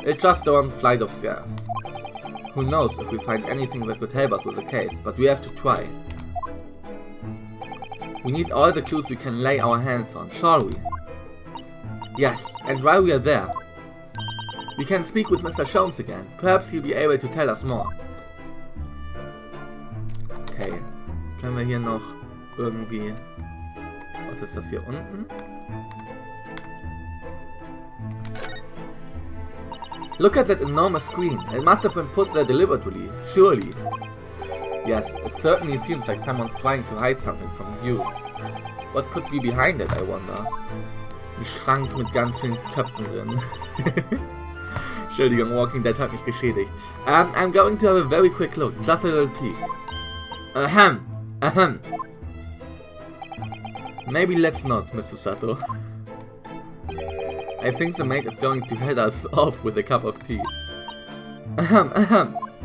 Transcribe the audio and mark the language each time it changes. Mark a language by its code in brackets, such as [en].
[en] It's just one flight of stairs. Who knows if we find anything that could help us with the case, but we have to try. We need all the clues we can lay our hands on, shall we? Yes, and while we are there, we can speak with Mr. Sholmes again. Perhaps he'll be able to tell us more. [de] Okay, können wir hier noch irgendwie... Was ist das hier unten? [en] Look at that enormous screen. It must have been put there deliberately, surely. Yes, it certainly seems like someone's trying to hide something from view. What could be behind it, I wonder? [de] Ein Schrank mit ganz vielen Köpfen drin. Entschuldigung, Walking Dead hat mich geschädigt. [en] I'm going to have a very quick look, just a little peek. Ahem. Maybe let's not, Mr. Sato. I think the maid is going to head us off with a cup of tea. Ahem.